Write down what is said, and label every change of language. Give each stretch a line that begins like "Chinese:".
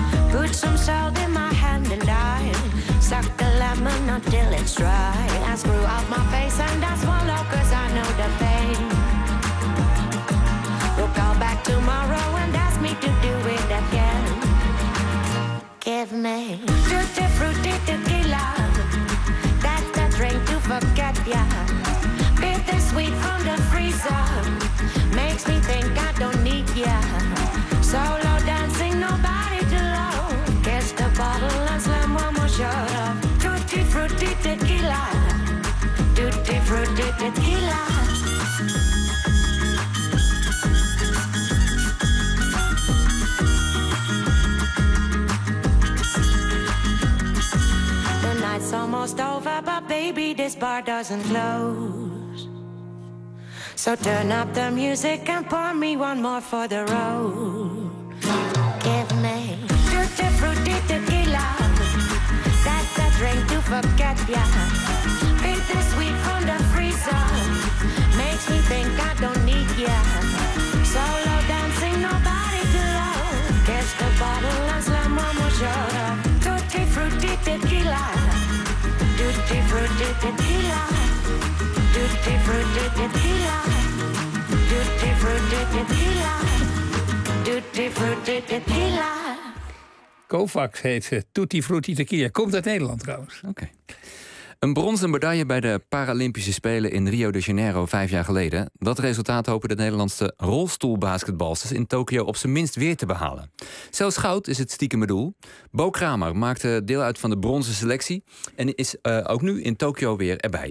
English: Put some salt in my hand and I suck the lemon until it's dry. I screw up my face and I swallow cause I know the pain. We'll call back tomorrow and ask me to do it again. Give me tutti frutti tequila. To forget ya, bittersweet from the freezer, makes me think I don't need ya. Solo dancing, nobody to love. Catch the bottle and slam one more shot of tutti frutti tequila, tutti frutti tequila. Almost over, but baby, this bar doesn't close. So turn up the music and pour me one more for the road. Give me tutti frutti tequila. That's a drink to forget ya. Bittersweet from the freezer. Makes me think I don't need ya. Solo dancing, nobody to love. Catch the bottle and slam one more shot of tutti frutti tequila. Tutti frutti tequila, tutti frutti tequila, tutti frutti tequila, tutti frutti tequila.
Dutch: Kovacs heet ze, Tutti Frutti Tequila. Komt uit Nederland trouwens. Okay. Een bronzen medaille bij de Paralympische Spelen in Rio de Janeiro 5 jaar geleden. Dat resultaat hopen de Nederlandse rolstoelbasketbalsters in Tokio op zijn minst weer te behalen. Zelfs goud is het stiekem doel. Bo Kramer maakte deel uit van de bronzen selectie en is ook nu in Tokio weer erbij.